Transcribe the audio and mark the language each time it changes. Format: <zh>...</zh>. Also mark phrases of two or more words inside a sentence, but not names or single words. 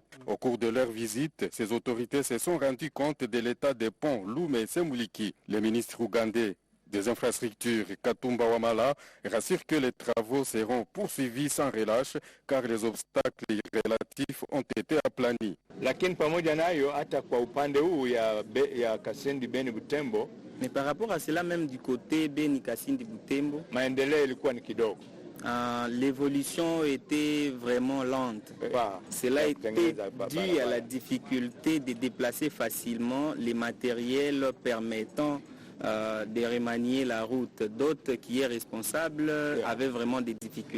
<fr>Au cours de leur visite, ces autorités se sont rendues compte de l'état des ponts Lume et Semuliki. Le ministre ougandais des infrastructures Katumba Wamala rassure que les travaux seront poursuivis sans relâche car les obstacles relatifs ont été aplani.</fr> <sw>Lakini pamoja nayo hata kwa upande huu ya Kasindi Beni Butembo.</sw> <fr>Mais par rapport à cela, même du côté Beni Kasindi Butembo,</fr> <sw>maendeleo ilikuwa ni kidogo.</sw> <fr>L'évolution était vraiment lente. Cela était dû à la difficulté de déplacer facilement les matériels permettant de remanier la route. D'autres qui est responsable avaient vraiment des difficultés.</fr>